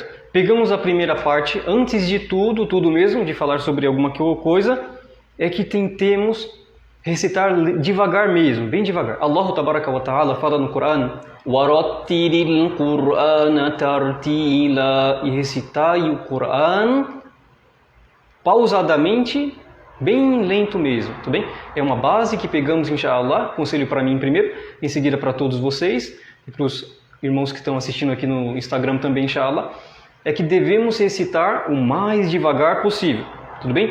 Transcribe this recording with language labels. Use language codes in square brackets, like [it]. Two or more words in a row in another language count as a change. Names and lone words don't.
[pt] Pegamos a primeira parte. Antes de tudo mesmo, de falar sobre alguma coisa, é que tentemos recitar devagar mesmo, bem devagar. [ar] الله تبارك وتعالى [pt] fala no Coran, [ar] وَرَتِّلِ الْقُرْآنَ تَرْتِيلًا, [pt] e recitai o Coran pausadamente, bem lento mesmo, tudo bem? É uma base que pegamos, inshallah, conselho para mim primeiro, em seguida para todos vocês, e para os irmãos que estão assistindo aqui no Instagram também, inshallah, é que devemos recitar o mais devagar possível, tudo bem?